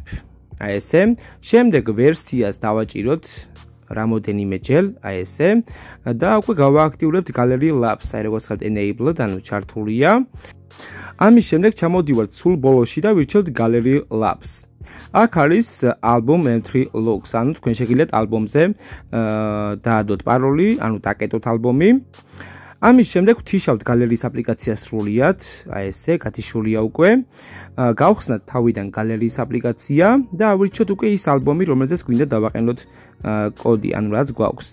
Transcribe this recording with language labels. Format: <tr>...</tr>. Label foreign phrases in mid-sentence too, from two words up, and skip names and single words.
<ka>აი ესე, შემდეგ ვერსიას დავაჭიროთ რამოდენიმეჯერ, აი ესე და უკვე გავააქტიურებთ Gallery Labs, აი როგორც ხართ enabled, ანუ ჩართულია. ამის შემდეგ ჩამოდივართ სულ ბოლოში და ვირჩევთ Gallery Labs. აქ არის album entry logs, ანუ თქვენ შეგიძლიათ ალბომზე დაადოთ პაროლი, ანუ დაკეტოთ ალბომი. ამის შემდეგ ვთიშავთ გალერეის აპლიკაციას სრულიად, აი ესე, გათიშულია უკვე. გავხსნათ თავიდან გალერეის აპლიკაცია და ავირჩიოთ უკვე ის ალბომი, რომელზეც გვინდა დავაყენოთ კოდი, ანუ რაც გვაქვს.</ka>